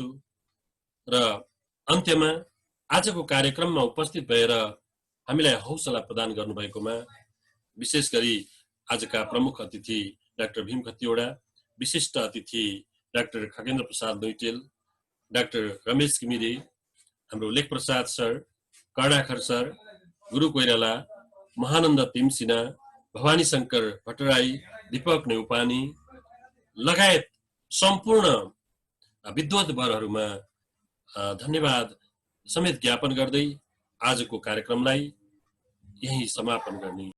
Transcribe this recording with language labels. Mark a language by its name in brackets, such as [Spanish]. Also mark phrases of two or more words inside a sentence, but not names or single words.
[Nepali] र अन्त्यमा आजको कार्यक्रममा उपस्थित भएर हामीलाई हौसला प्रदान गर्नुभएकोमा विशेष गरी आजका प्रमुख अतिथि डाक्टर भीम खतिवडा, विशिष्ट अतिथि डाक्टर खगेन्द्र प्रसाद लुइटेल, डाक्टर रमेश घिमिरे, हाम्रो लेख प्रसाद सर, कर्णाखर सर, गुरु कोइराला, महानन्द तिमसिना, भवानी शङ्कर भट्टराई, दीपक नेउपानी लगायत सम्पूर्ण विद्वद्वरहरूमा धन्यवाद समेत ज्ञापन गर्दै आजको कार्यक्रमलाई यही समापन गर्ने